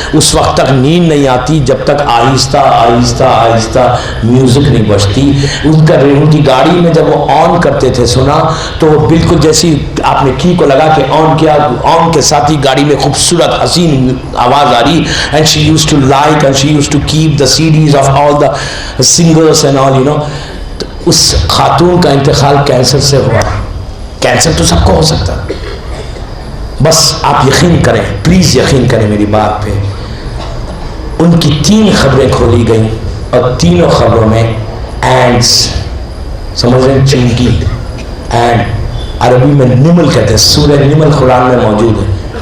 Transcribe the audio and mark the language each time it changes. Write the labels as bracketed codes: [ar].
[ur] اس وقت تک نیند نہیں آتی جب تک آہستہ آہستہ آہستہ میوزک نہیں بجتی. ان کی گاڑی میں جب وہ آن کرتے تھے سنا, تو وہ بالکل جیسی آپ نے کی کو لگا کہ آن کیا, آن کے ساتھ ہی گاڑی میں خوبصورت حسین آواز آ رہی. [en] And she used to like and she used to keep the CDs of all the singers and all, you know. [ur] اس خاتون کا انتقال کینسر سے ہوا. کینسر تو سب کو ہو سکتا ہے, بس آپ یقین کریں, پلیز یقین کریں میری بات پہ. ان کی 3 خبریں کھولی گئیں, اور تینوں خبروں میں اینڈس, سمجھ رہے ہیں, چونٹی, اینڈ عربی میں نمل کہتے ہیں, سورہ نمل قرآن میں موجود ہے.